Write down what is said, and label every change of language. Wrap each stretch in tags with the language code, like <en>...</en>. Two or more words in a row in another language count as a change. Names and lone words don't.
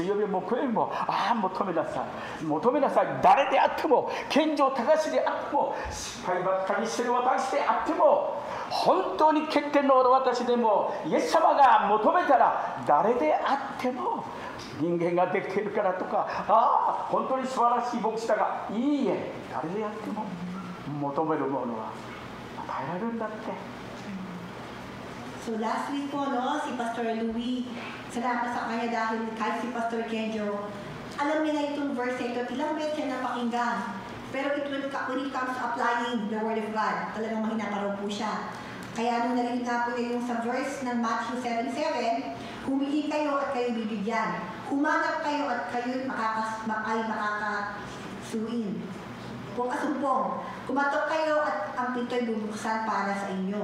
<ja>曜日も木曜日も求めなさい、誰であっても、健常高しであっても、失敗ばっかりしてる私であっても、本当に欠点のある私でも、イエス様が求めたら誰であっても、人間ができているからとか、本当に素晴らしい牧師だが、いいえ、誰であっても求めるものは与えられるんだって。</ja> <en>So last week</en> <tl>po, no, si Pastor Louie, salamat sa kanya dahil kahit si Pastor Kenjo, alam niya na itong verse ito, ilang beses siya napakinggan.</tl> <en>Pero when it comes to applying the Word of God,</en> <tl>talagang mahina pa raw po siya. Kaya nung narinig nga po niya yung sa verse ng Matthew 7:7, humingi kayo at kayo bibigyan. Humanap kayo at kayo makakasuin. Kung kasumpong, kumatok kayo at ang pinto'y bubuksan para sa inyo.</tl>